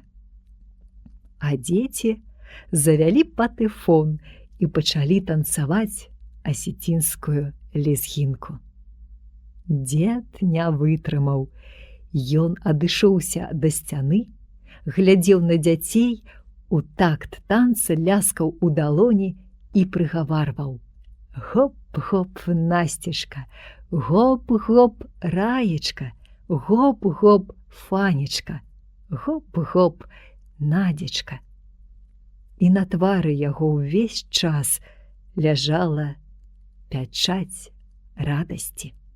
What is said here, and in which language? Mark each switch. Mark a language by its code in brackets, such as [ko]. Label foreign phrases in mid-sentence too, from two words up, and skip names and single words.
[be] А дзеці завялі патэфон і пачалі танцаваць асецінскую лезгінку. Дзед не вытрымаў. Ён адышоўся да сцяны, глядзеў на дзяцей, у такт танца ляскаў у далоні і прыгаварваў: «Гоп-гоп, Насцішка, гоп-гоп, Раечка, гоп-гоп, Фанечка, гоп-гоп, Надзечка». І на твары яго ўвесь час ляжала пячаць радасці.